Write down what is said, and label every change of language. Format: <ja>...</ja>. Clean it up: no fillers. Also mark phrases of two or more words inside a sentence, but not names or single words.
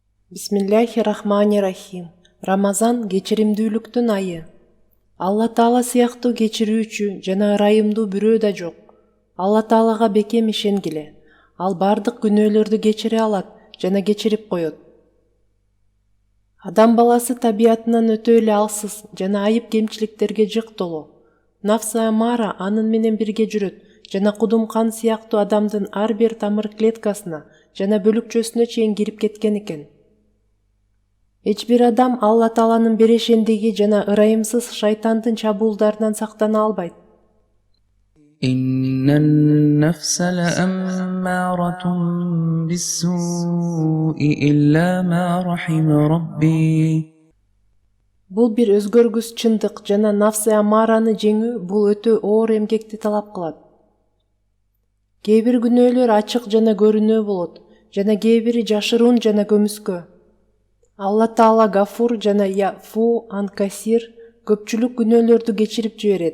<ar>بسم الله الرحمن الرحيم.</ar> <ky>Рамазан кечиримдүүлүктүн айы. Алла Таала сыяктуу кечирүүчү жана ырайымдуу бирөө да жок. Алла Таалага бекем ишенгиле. Ал бардык күнөөлөрдү кечире алат жана кечирип коет. Адам баласы табиятынан өтө эле алсыз жана айып кемчиликтерге жык толуу. Нафсы амара анын менен бирге жүрөт жана кудум кан сыяктуу адамдын ар бир тамыр клеткасына жана бөлүкчөсүнө чейин кирип кеткен экен. Эч бир адам Алла Тааланын берешендиги жана ырайымсыз шайтандын чабуулдарынан сактана албайт.</ky> <ar>إن النفس لأمارة بالسوء إلا ما رحم ربي.</ar> <ky>Бул бир өзгөргүс чындык жана нафсы амараны жеңүү бул өтө оор эмгекти талап кылат. Кээ бир күнөөлөр ачык жана көрүнөө болот, жана кээ бири жашыруун жана көмүскө. Алла Таала Гафур жана Яфу Ан-Касир көпчүлүк күнөөлөрдү кечирип жиберет.</ky>